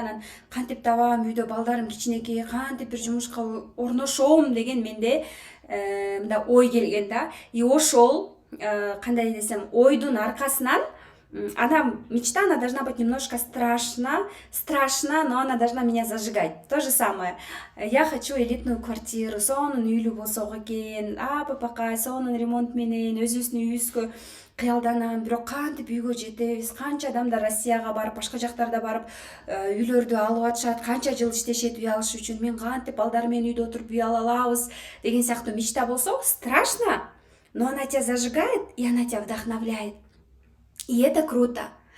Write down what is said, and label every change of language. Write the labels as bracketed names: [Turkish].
[Kyrgyz] Анан кантип табам, үйдө балдарым кичинекей, кантип бир жумушка орношом деген менде мындай ой келген да. [Russian] И [Kyrgyz] ошол кандай десем, ойдун аркасынан [Russian] она мечта, она должна быть немножко страшна, но она должна меня зажигать. То же самое. Я хочу элитную квартиру, [Kyrgyz] сонун үйлүү болсок экен, папакай, сонун ремонт менен өзүбүздүн үйүбүзгө кыялданам, бирок кантип үйгө жетебиз, канча адамдар Россияга барып, башка жактарда барып үйлөрдү алып атышат, канча жыл иштешет үй алыш үчүн, мен кантип балдар менен үйдө отуруп үй ала алабыз деген сыяктуу мечта болсо, [Russian] страшно, но она тебя зажигает и она тебя вдохновляет. И это круто.